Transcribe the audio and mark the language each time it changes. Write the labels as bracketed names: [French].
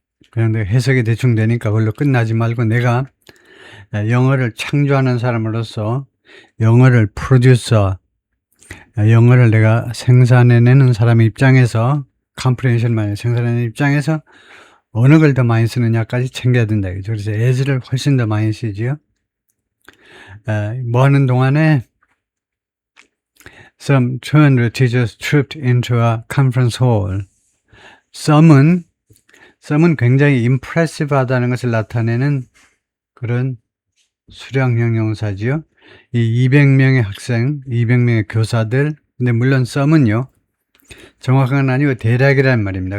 [Korean] 그냥 내가 해석이 대충 되니까 그걸로 끝나지 말고, 내가 영어를 창조하는 사람으로서 영어를 프로듀서, 영어를 내가 생산해내는 사람의 입장에서, 컴프레hension만 생산하는 입장에서 어느 걸 더 많이 쓰느냐까지 챙겨야 된다. 그래서 as를 훨씬 더 많이 쓰지요. 뭐 하는 동안에 [English] some 200 teachers trooped into a conference hall. [Korean] some은 굉장히 impressive하다는 것을 나타내는 그런 수량형 용사지요. 이 200명의 학생, 200명의 교사들, 근데 물론 some은요, 정확한 건 아니고 대략이라는 말입니다.